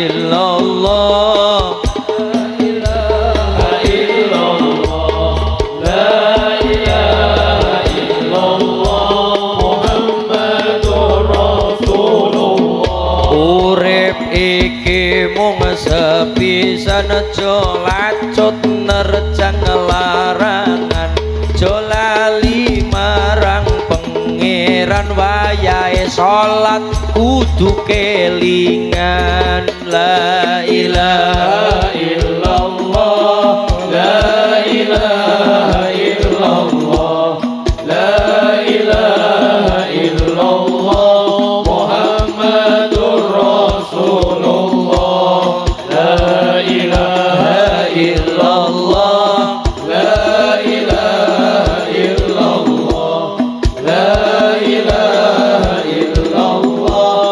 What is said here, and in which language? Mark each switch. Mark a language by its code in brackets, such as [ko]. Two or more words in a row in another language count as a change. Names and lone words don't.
[ar] إلا الله لا إله إلا الله لا إله إلا الله محمد رسول الله [jv] urip iki mung sepisan aja lacut nerjang larangan jolali marang pangeran wayahe salat kudu kelingan [ar] لا إله إلا الله لا إله إلا الله لا إله إلا الله محمد رسول الله لا إله إلا الله لا إله إلا الله لا إله إلا الله